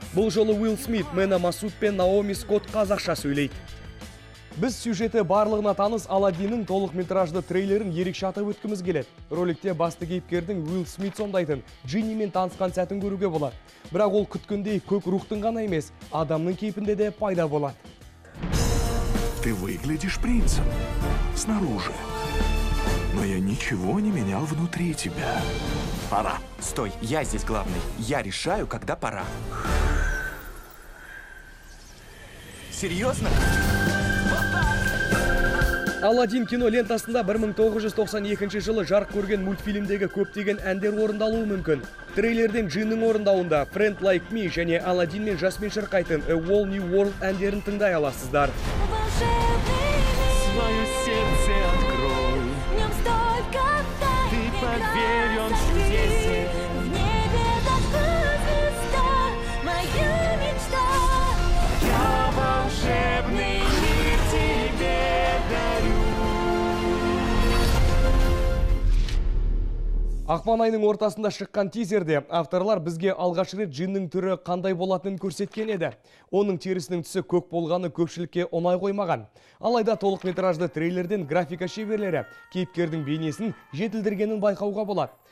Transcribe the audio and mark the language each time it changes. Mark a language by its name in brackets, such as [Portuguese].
[Kazakh] Бұл жолы Уилл Смит, Мэна Масуд пен Наоми Скотт қазақша сөйлейді. Біз сюжеті барлығына таныс Аладдиннің толық метражды трейлерін ерекше атап өткіміз келеді. Роликте басты кейіпкердің Уилл Смит сомдайтын Джиннимен танысқан сәтін көруге болады. Бірақ ол күткендей көк рухтың ғана емес, адамның кейпінде де пайда болады. [Russian] Ты выглядишь принцем снаружи, но я ничего не менял внутри тебя. Пора. Стой, я здесь главный. Я решаю, когда пора. Серьезно? [Kazakh] Аладдин кино лентасында 1992 жылы жарық көрген мультфильмдегі көптеген әндер орындалуы мүмкін. Трейлерден Джиннің орындауында Friend Like Me және Аладдин мен жаспен шырқайтын A Whole New World әндерін тыңдай аласыздар. [Russian] Свое сердце открой. В нем столько тайн. Ты поверь, он чудесен. В небе зажгла звезда, моя мечта. Я волшебный мир тебе дарю. [Kazakh] Ақпан айының ортасында шыққан тизерде авторлар бізге алғаш рет Джиннің түрі қандай болатынын көрсеткен еді. Оның терісінің түсі көк болғаны көпшілікке оңай қоймаған. Алайда толық метражды трейлерден графика шеберлері кейіпкердің бейнесін жетілдіргенін байқауға болады.